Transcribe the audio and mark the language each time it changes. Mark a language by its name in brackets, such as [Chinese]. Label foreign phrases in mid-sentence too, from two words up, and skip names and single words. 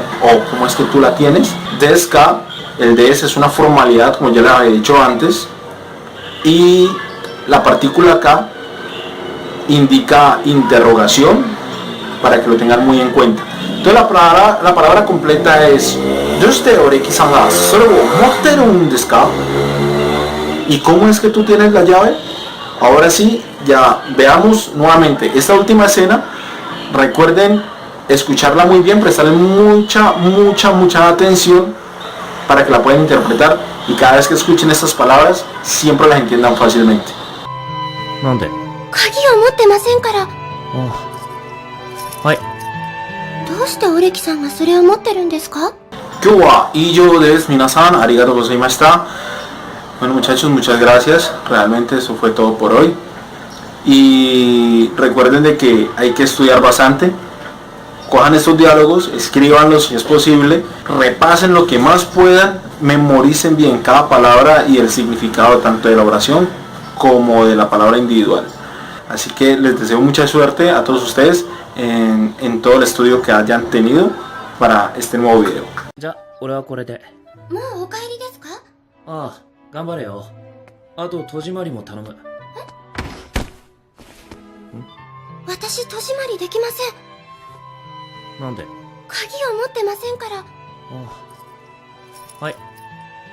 [Spanish] O ¿cómo es que tú la tienes? [Japanese] ですか, [Spanish] el des es una formalidad, como ya les había dicho antes. Y la partícula K indica interrogación, para que lo tengan muy en cuenta. Entonces la palabra completa es [Japanese] どうして折木さんがそれを持ってるですか? [Spanish] ¿Y cómo es que tú tienes la llave? Ahora sí, ya veamos nuevamente esta última escena. Recuerden escucharla muy bien, prestarle mucha atención para que la puedan interpretar, y cada vez que escuchen estas palabras siempre las entiendan fácilmente. [Japanese] なんで？鍵を持ってませんから。はい。どうしてオレキさんがそれを持ってるんですか？今日は以上です。皆さんありがとうございました。 [Spanish] Bueno muchachos, muchas gracias. Realmente eso fue todo por hoy. Y recuerden de que hay que estudiar bastante. Cojan estos diálogos, escríbanlos si es posible, repasen lo que más puedan, memoricen bien cada palabra y el significado tanto de la oración como de la palabra individual. Así que les deseo mucha suerte a todos ustedes en todo el estudio que hayan tenido para este nuevo video. [Japanese] じゃ、俺はこれで。もうお帰りですか？ああ、頑張れよ。あと戸締まりも頼む。私戸締まりできません。なんで？鍵を持ってませんから。ああ。はい。